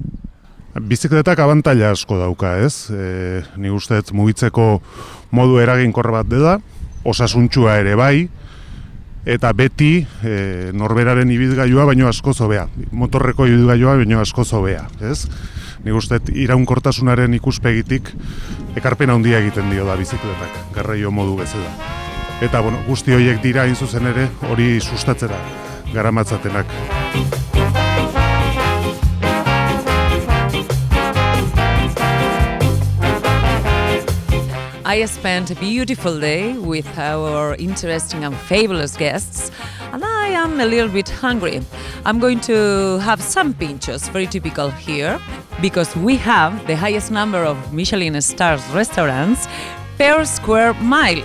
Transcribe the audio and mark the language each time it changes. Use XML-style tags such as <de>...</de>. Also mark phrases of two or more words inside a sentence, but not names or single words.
<eu>Bizikletak abantaila asko dauka, ez? Ni ustez mugitzeko modu eraginkor bat dela, osasuntsua ere bai, eta beti norberaren ibilgailua baino askoz hobea, motorreko ibilgailua baino askoz hobea, ez? Nik uste iraunkortasunaren ikuspegitik ekarpen handia egiten dio da bizikletak, garraio modu bezala. Eta guzti horiek dira hain zuzen ere hori sustatzera garamatzatenak.</eu> <en>I spent a beautiful day with our interesting and fabulous guests, and I am a little bit hungry. I'm going to have some pinchos, very typical here, because we have the highest number of Michelin stars restaurants per square mile.</en>